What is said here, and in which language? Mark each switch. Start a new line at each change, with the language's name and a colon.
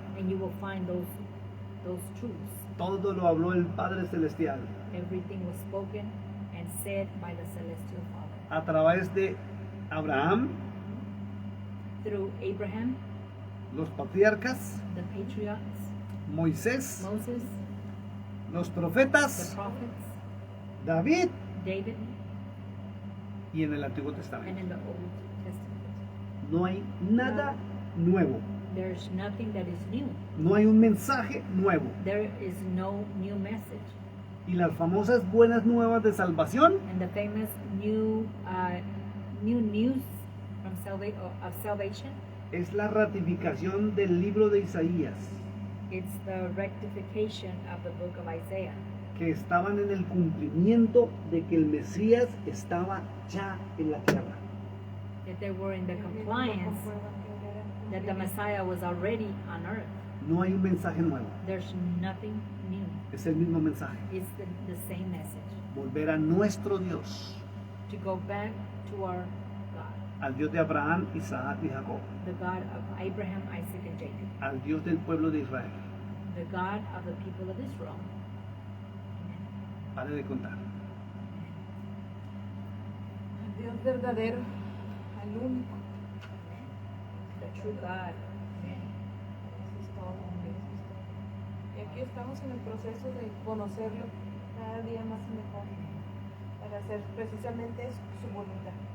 English: and you will find those truths.
Spanish: Todo lo habló el Padre Celestial
English: Everything was spoken and said by the celestial Father
Spanish: a través de Abraham,
English: through Abraham,
Spanish: los patriarcas,
English: the patriarchs,
Spanish: Moisés,
English: Moses,
Spanish: los
English: the
Spanish: profetas,
English: prophets,
Spanish: David
English: David,
Spanish: y en el Antiguo
English: and
Spanish: Testamento.
English: in the Old Testament.
Spanish: No hay nada nuevo.
English: There's nothing that is new.
Spanish: No hay un mensaje nuevo.
English: There is no new message.
Spanish: Y las famosas buenas nuevas de salvación
English: And the famous new news from of salvation,
Spanish: es la ratificación del libro de Isaías,
English: it's the rectification of the book of Isaiah,
Spanish: que estaban en el cumplimiento de que el Mesías estaba ya en la tierra.
English: that they were in the compliance that the Messiah was already on earth.
Spanish: No hay un mensaje nuevo,
English: There's nothing new.
Spanish: es el mismo mensaje.
English: It's the same message.
Spanish: Volver a nuestro Dios,
English: To go back to our God,
Spanish: al Dios de Abraham, Isaac y Jacob,
English: the God of Abraham, Isaac, and Jacob,
Spanish: al Dios del pueblo de Israel.
English: the God of the people of Israel.
Spanish: Pare de contar. Al Dios verdadero, al único.
English: The true God.
Spanish: Eso es todo, hombre, eso es todo. Y aquí estamos en el proceso de conocerlo cada día más y mejor para hacer precisamente eso, su voluntad.